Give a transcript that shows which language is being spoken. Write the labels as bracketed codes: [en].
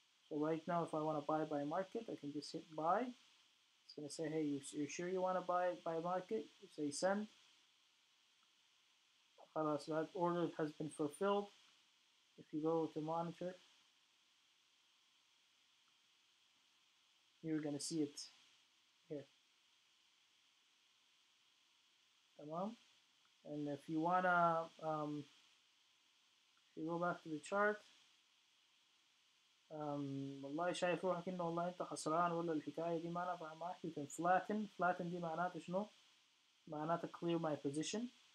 [en] So right now if I want to buy by market I can just hit buy. It's going to say hey you're sure you want to buy by market? You say send. So that order has been fulfilled. If you go to monitor, you're going to see it here. [ar] Tamam. [en] And if you want to, if you go back to the chart, [ar] والله شايف روحك انه والله انت خسران ولا الحكاية دي ما نافعة معك. [en] You can flatten [ar] دي معناته شنو؟ معناته [en] clear my position.